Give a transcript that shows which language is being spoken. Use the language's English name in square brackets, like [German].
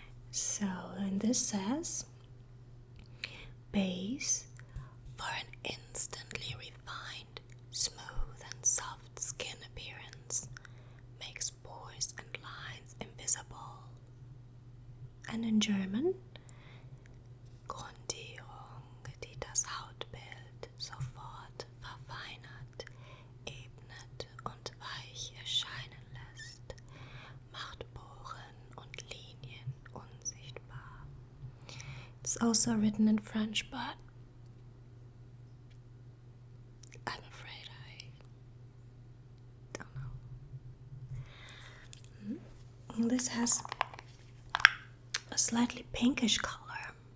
[English] So, and this says, base for an instantly refined, smooth and soft skin appearance, makes pores and lines invisible. And in German, [German] Grundierung, die das Hautbild sofort verfeinert, ebnet und weich erscheinen lässt, macht Poren und Linien unsichtbar. [English] It's also written in French, but I'm afraid I don't know. This has a slightly pinkish color.